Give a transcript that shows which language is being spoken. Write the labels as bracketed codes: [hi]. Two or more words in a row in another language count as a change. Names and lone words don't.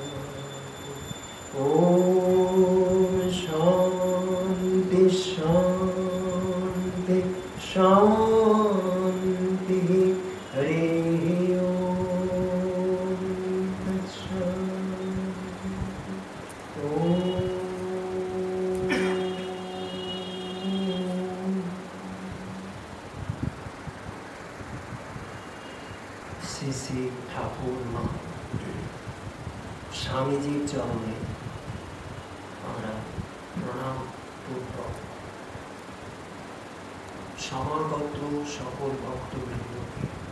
[sa] ओम शांति शांति शांति। हरि ओम तत्सत्। [bn] ओम শ্রী শ্রী ঠাকুর মা স্বামীজির চরণে আমরা প্রণাম পূর্বক সমাগত সকল ভক্তবৃন্দকে,